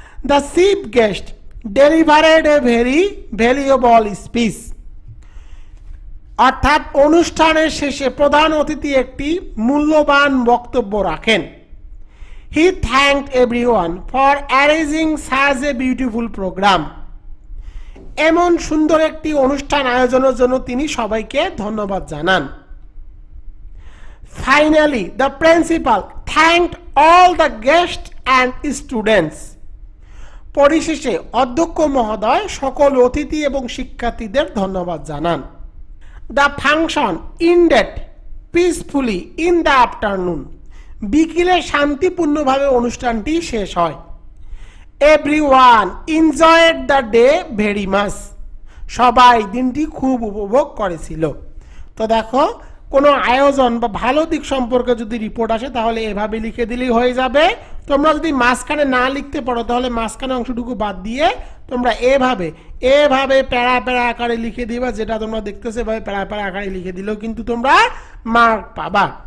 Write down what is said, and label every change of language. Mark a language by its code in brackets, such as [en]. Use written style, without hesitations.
[en] the chief guest delivered a very valuable speech, [bn] অর্থাৎ অনুষ্ঠানের শেষে প্রধান অতিথি একটি মূল্যবান বক্তব্য রাখেন। [en] he thanked everyone for arranging such a beautiful program, [bn] এমন সুন্দর একটি অনুষ্ঠান আয়োজনের জন্য তিনি সবাইকে ধন্যবাদ জানান। [en] Finally, the principal thanked all the guests and students. [bn] পরিশেষে অধ্যক্ষ মহোদয় সকল অতিথি এবং শিক্ষার্থীদের ধন্যবাদ জানান। [en] The function ended peacefully in the afternoon. [bn] বিকেলে শান্তিপূর্ণভাবে অনুষ্ঠানটি শেষ হয়। [en] Everyone enjoyed the day very much. [bn] সবাই দিনটি খুব উপভোগ করেছিল। তো দেখো, কোনো আয়োজন বা ভালো দিক সম্পর্কে যদি রিপোর্ট আসে তাহলে এভাবে লিখে দিলেই হয়ে যাবে। তোমরা যদি মাঝখানে না লিখতে পারো তাহলে মাঝখানে অংশটুকু বাদ দিয়ে তোমরা এভাবে প্যারা প্যারা আকারে লিখে দিবা, যেটা তোমরা দেখতেছো এভাবে প্যারা প্যারা আকারে লিখে দিলেও কিন্তু তোমরা মার্ক পাবা।